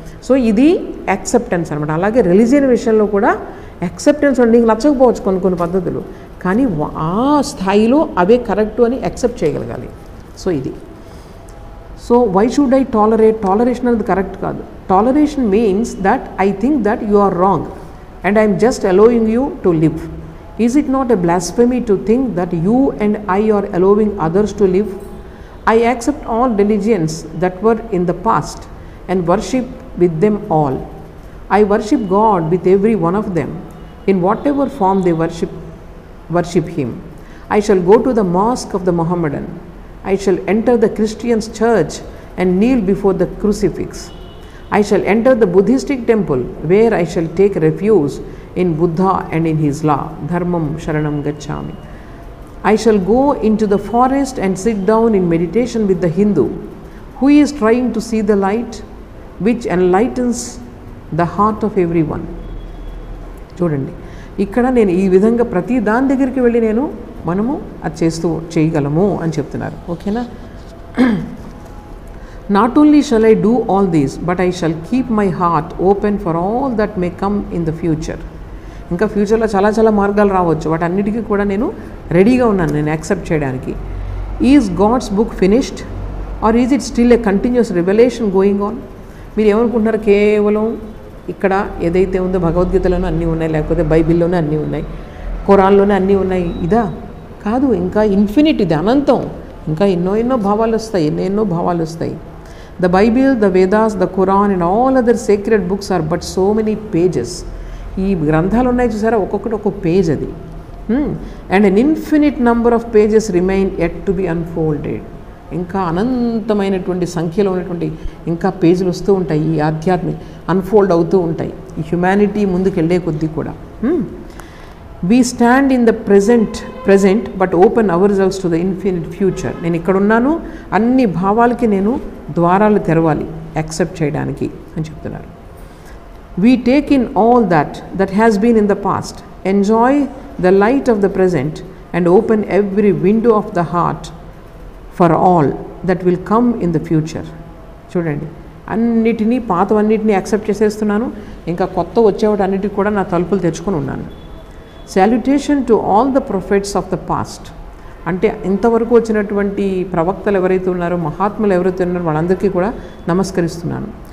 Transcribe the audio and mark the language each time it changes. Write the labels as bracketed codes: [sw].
[te] So ఇది acceptance అనమాట. అలాగే రిలీజియన్ విషయంలో కూడా యాక్సెప్టెన్స్ ఉండి నీకు నచ్చకపోవచ్చు కొన్ని పద్ధతులు, కానీ ఆ స్థాయిలో అవే కరెక్టు అని యాక్సెప్ట్ చేయగలగాలి. సో ఇది. [en] So why should I tolerate? [te] Toleration అనేది కరెక్ట్ కాదు. [en] Toleration means that I think that you are wrong and I am just allowing you to live. Is it not a blasphemy to think that you and I are allowing others to live? I accept all religions that were in the past and worship with them all. I worship God with every one of them in whatever form they worship Him. I shall go to the mosque of the Mohammedan. I shall enter the Christian's church and kneel before the crucifix. I shall enter the Buddhistic temple where I shall take refuge in Buddha and in his law. [pi] Dharmam sharanam gacchami. [en] I shall go into the forest and sit down in meditation with the Hindu who is trying to see the light which enlightens the heart of everyone. [te] చూడండి, ఇక్కడ నేను ఈ విధంగా ప్రతి దాని దగ్గరికి వెళ్ళి మనము అది చేయగలము అని చెప్తున్నారు. ఓకేనా? [en] Not only shall I do all this, but I shall keep my heart open for all that may come in the future. [te] ఇంకా ఫ్యూచర్లో చాలా చాలా మార్గాలు రావచ్చు, వాటన్నిటికీ కూడా నేను రెడీగా ఉన్నాను నేను యాక్సెప్ట్ చేయడానికి. [en] Is God's book finished or is it still a continuous revolution going on? [te] మీరు ఏమనుకుంటున్నారు, కేవలం ఇక్కడ ఏదైతే ఉందో భగవద్గీతలోనే అన్నీ ఉన్నాయి, లేకపోతే బైబిల్లోనే అన్నీ ఉన్నాయి, ఖురాన్లోనే అన్నీ ఉన్నాయి, ఇదా? కాదు, ఇంకా ఇన్ఫినిట్, ఇది అనంతం, ఇంకా ఎన్నో భావాలు వస్తాయి, ఎన్నెన్నో భావాలు వస్తాయి. [en] The Bible, the Vedas, the Quran and all other secret books are but so many pages. [te] ఈ గ్రంథాలు ఉన్నాయి చూసారా, ఒక్కొక్కటి ఒక్కొక్క పేజ్ అది. [en] And an infinite number of pages remain yet to be unfolded. [te] ఇంకా అనంతమైనటువంటి సంఖ్యలో ఉన్నటువంటి ఇంకా పేజీలు వస్తూ ఉంటాయి, ఈ ఆధ్యాత్మిక అన్ఫోల్డ్ అవుతూ ఉంటాయి ఈ హ్యుమానిటీ ముందుకు వెళ్ళే కొద్దీ కూడా. [en] We stand in the present but open ourselves to the infinite future. [te] నేను ఇక్కడ ఉన్నాను, అన్ని భావాలకి నేను ద్వారాలు తెరవాలి యాక్సెప్ట్ చేయడానికి అని చెప్తున్నారు. [en] We take in all that has been in the past, enjoy the light of the present and open every window of the heart for all that will come in the future. [te] చూడండి, అన్నిటినీ పాతవన్నిటినీ accept చేసేస్తున్నాను, ఇంకా కొత్త వచ్చేవాటి అన్నిటికీ కూడా నా తలుపులు తెచ్చుకొని ఉన్నాను. [en] Salutation to all the prophets of the past. [te] అంటే ఇంతవరకు వచ్చినటువంటి ప్రవక్తలు ఎవరైతే ఉన్నారో, మహాత్ములు ఎవరైతే ఉన్నారో వాళ్ళందరికీ కూడా నమస్కరిస్తున్నాను.